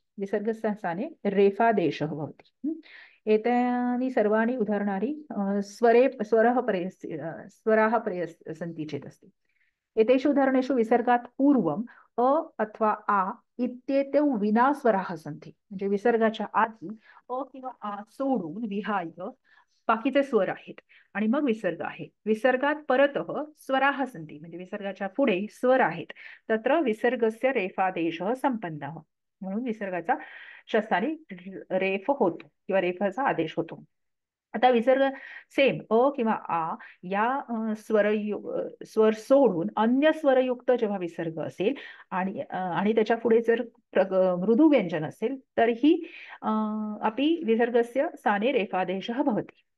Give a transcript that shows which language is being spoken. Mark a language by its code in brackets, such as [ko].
[sa] विसर्गस्य स्थाने रेफादेशः भवति. एतानि सर्वाणि उदाहरणानि स्वराः परे सन्ति चेत् अस्ति. एतेषु उदाहरणेषु विसर्गात् पूर्वम् अ अथवा आ इत्येतौ विना स्वराः सन्ति. [mr] म्हणजे विसर्गाच्या आधी अ किंवा आ सोडून विहाय बाकीचे स्वर आहेत आणि मग विसर्ग आहे. [sa] विसर्गात परतः स्वराः सन्ति. [mr] म्हणजे विसर्गाच्या पुढे स्वर आहेत. [sa] तत्र विसर्गस्य रेफादेशः संपन्नः. [mr] म्हणून विसर्गाचा स्थानी रेफ होतो किंवा रेफाचा आदेश होतो. आता विसर्ग सेम अ किंवा आ या स्वर सोडून अन्य स्वरयुक्त जेव्हा विसर्ग असेल आणि त्याच्या पुढे जर मृदू व्यंजन असेल तरीही [sa] अपि विसर्गस्य स्थाने रेफादेशः भवति.